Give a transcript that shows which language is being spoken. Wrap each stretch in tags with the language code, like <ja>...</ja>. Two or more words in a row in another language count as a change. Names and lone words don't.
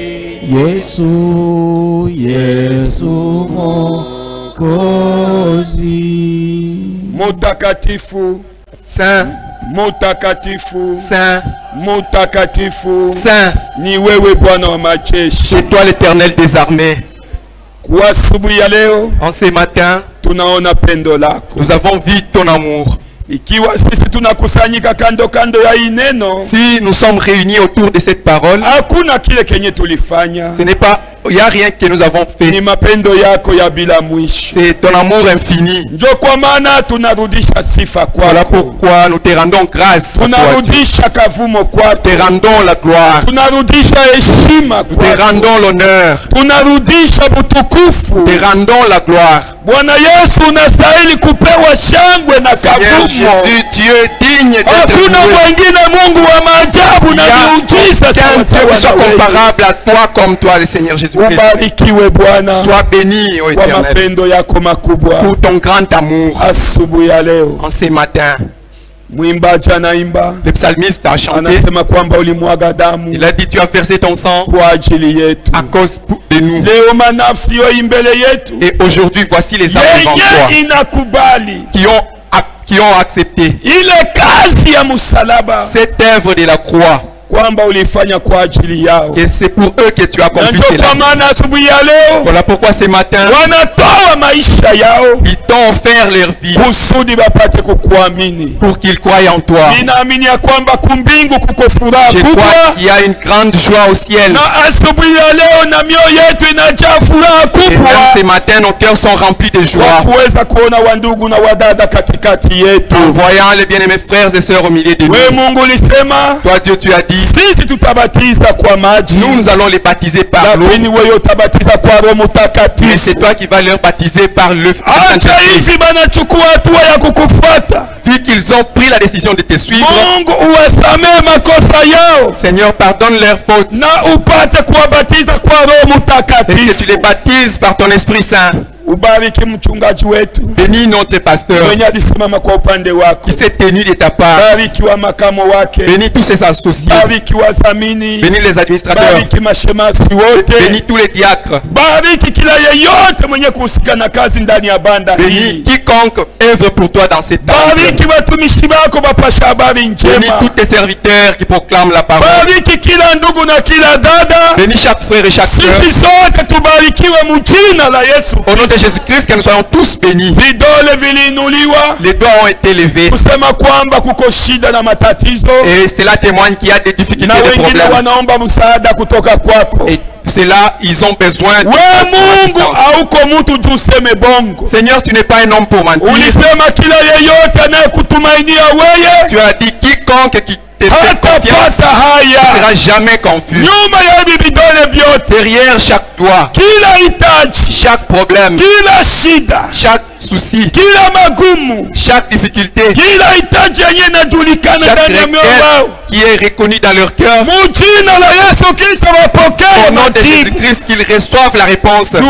<sw>Yesu Mwokozi, mutakatifu,</sw> <fr>Saint,</fr> <sw>mutakatifu,</sw> <fr>Saint,</fr> <sw>mutakatifu,</sw> <fr>Saint,</fr> <sw>ni wewe Bwana wa majeshi.</sw> <fr>c'est toi l'Éternel des armées.</fr> <sw>Kwa asubuhi ya leo</sw> <fr>En ce matin,</fr> <sw>tunaona pendo lako.</sw> <fr>nous avons vu ton amour.</fr> <sw>Ikiwa sisi tunakusanyika kando kando ya hii neno,</sw> <fr>Si nous sommes réunis autour de cette parole,</fr> <sw>hakuna kile kenye tulifanya,</sw> <fr>ce n'est pas, il n'y a rien que nous avons</fr> <sw>ni</sw> <fr>fait.</fr> <sw>mapendo yako ya bila mwisho.</sw> <fr>C'est ton amour infini.</fr> <sw>Njo kwa maana tunarudisha sifa</sw> <fr>Voilà</fr> <sw>kwako,</sw> <fr>pourquoi nous te rendons grâce. À toi, Dieu.</fr> <sw>tunarudisha kavumo kwako,</sw> <fr>Te rendons la gloire.</fr> <sw>tunarudisha heshima</sw> <fr>Nous te</fr> <sw>kwako,</sw> <fr>rendons l'honneur.</fr> <sw>tunarudisha butukufu.</sw> <fr>Te rendons la gloire.</fr> <sw>Bwana Yesu, unastahili kupewa shangwe na</sw> <fr>Seigneur</fr> <sw>kavumo.</sw> <fr>Jésus, Dieu est digne d'être</fr> <sw>Hakuna</sw> <fr>loué.</fr> <sw>mwingine Mungu wa maajabu</sw> <fr>Il</fr> <sw>na</sw> <fr>y a</fr> <sw>miujiza</sw> <fr>aucun Dieu qui</fr> <sw>sawasawa</sw> <fr>soit</fr> <sw>na wewe.</sw> <fr>comparable à toi comme toi, le Seigneur Jésus-Christ.</fr> <sw>Ubarikiwe Bwana</sw> <fr>Sois béni, ô</fr> <sw>kwa</sw> <fr>Éternel,</fr> <sw>mapendo yako makubwa.</sw> <fr>pour ton grand amour.</fr> <sw>Asubuhi ya leo</sw> <fr>En ce matin,</fr> <sw>mwimbaji anaimba,</sw> <fr>le psalmiste a chanté.</fr> <sw>anasema kwamba ulimwaga damu</sw> <fr>Il a dit, tu as versé ton sang</fr> <sw>kwa ajili yetu.</sw> <fr>à cause de nous.</fr> <sw>Leo manafsi yo imbele yetu</sw> <fr>Et aujourd'hui, voici les âmes devant toi</fr> <sw>yenye inakubali</sw> <fr>qui ont accepté</fr> <sw>ile kazi ya msalaba,</sw> <fr>cette œuvre de la croix.</fr> <sw>kwamba ulifanya kwa ajili yao.</sw> <fr>Et c'est pour eux que tu as</fr> <sw>Na</sw> <fr>accompli</fr> <sw>ndio</sw> <fr>cela.</fr> <sw>kwa maana asubuhi ya leo</sw> <fr>Voilà pourquoi ce matin,</fr> <sw>wanatoa maisha yao</sw> <fr>ils t'ont offert leur vie</fr> <sw>kusudi bapate kukuamini.</sw> <fr>pour qu'ils croient en toi.</fr> <sw>Ninaamini ya kwamba kumbingu kuko furaha</sw> <fr>Je</fr> <sw>kubwa,</sw> <fr>crois qu'il y a une grande joie au ciel.</fr> <sw>na asubuhi ya leo na mioyo yetu inajaa furaha</sw> <fr>Et</fr> <sw>kubwa</sw> <fr>même ce matin, nos cœurs sont remplis de</fr> <sw>kwa</sw> <fr>joie</fr> <sw>kuweza kuona wandugu na wadada katikati yetu.</sw> <fr>en voyant les bien-aimés frères et sœurs au milieu de</fr> <sw>We</sw> <fr>nous.</fr> <sw>Mungu ulisema</sw> <fr>Toi, Dieu, tu as dit,</fr> <sw>sisi tutabatiza kwa maji,</sw> <fr>nous allons les baptiser par l'eau,</fr> <sw>lakini wewe utabatiza kwa Roho</sw> <fr>mais</fr> <sw>Mtakatifu.</sw> <fr>c'est toi qui vas leur baptiser par le</fr> <sw>Acha</sw> <fr>Saint-Esprit.</fr> <sw>hivi banachukua hatua ya kukufuata.</sw> <fr>Vu qu'ils ont pris la décision de te suivre,</fr> <sw>Mungu uwasamee makosa yao</sw> <fr>Seigneur, pardonne leurs fautes</fr> <sw>na upate kuwabatiza kwa Roho</sw> <fr>et que tu</fr> <sw>Mtakatifu.</sw> <fr>les baptises par ton Esprit Saint.</fr> <sw>Ubariki mchungaji wetu</sw> <fr>Bénis notre pasteur</fr> <sw>mwenye alisimama kwa upande wako.</sw> <fr>qui s'est tenu de ta part.</fr> <sw>Bariki wa makamo wake,</sw> <fr>Bénis tous ses associés.</fr> <sw>bariki wazamini,</sw> <fr>Bénis les administrateurs.</fr> <sw>bariki mashemasi wote,</sw> <fr>Bénis tous les diacres.</fr> <sw>bariki kila yeyote mwenye kuhusika na kazi ndani ya banda</sw> <fr>Bénis</fr> <sw>hii.</sw> <fr>quiconque œuvre pour toi dans cette table.</fr> <sw>Bariki watumishi wako bapasha habari</sw> <fr>Bénis</fr> <sw>njema.</sw> <fr>tous tes serviteurs qui proclament la parole.</fr> <sw>Bariki kila ndugu na kila dada.</sw> <fr>Bénis chaque frère et chaque sœur.</fr> <sw>Sisi sote tubarikiwe mjina la Yesu.</sw> <fr>Au nom de Jésus-Christ, que nous soyons tous bénis.</fr> <sw>Vidole viliinuliwa</sw> <fr>Les doigts ont été levés.</fr> <sw>kusema kwamba kuko shida na matatizo,</sw> <fr>Et cela témoigne qu'il y a des difficultés,</fr> <sw>na</sw> <fr>des</fr> <sw>wengine</sw> <fr>problèmes.</fr> <sw>wanaomba msaada kutoka kwako.</sw> <fr>Et cela, ils ont besoin de</fr> <sw>We</sw> <fr>ton</fr> <sw>Mungu</sw> <fr>assistance.</fr> <sw>hauko mtu tu useme bongo.</sw> <fr>Seigneur, tu n'es pas un homme pour mentir.</fr> <sw>Ulisema kila yeyote anayekutumainia weye</sw> <fr>Tu as dit quiconque qui te fait confiance, tu ne seras jamais confus. Derrière chaque doigt, chaque problème, chaque souci, chaque difficulté, chaque requête qui est reconnue dans leur cœur, au nom de Jésus-Christ, qu'ils reçoivent la réponse.</fr>